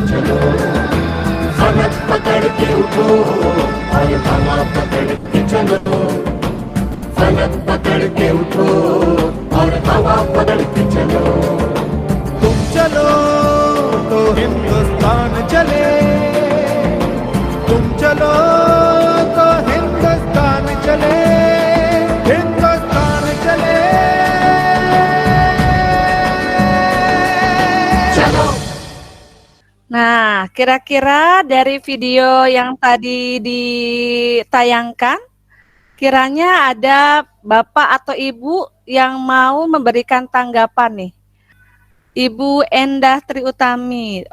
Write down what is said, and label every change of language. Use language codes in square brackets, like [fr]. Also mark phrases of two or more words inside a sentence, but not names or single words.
[hi] चलो फलक पकड़ के उठो और हवा पकड़ के चलो फलक पकड़ के उठो और हवा पकड़ के चलो तुम चलो तो हिंदुस्तान चले तुम चलो तो हिंदुस्तान चले हिंदुस्तान चले चलो [id] Nah, kira-kira dari video yang tadi ditayangkan, kiranya ada Bapak atau Ibu yang mau memberikan tanggapan nih. Ibu Endah Triutami.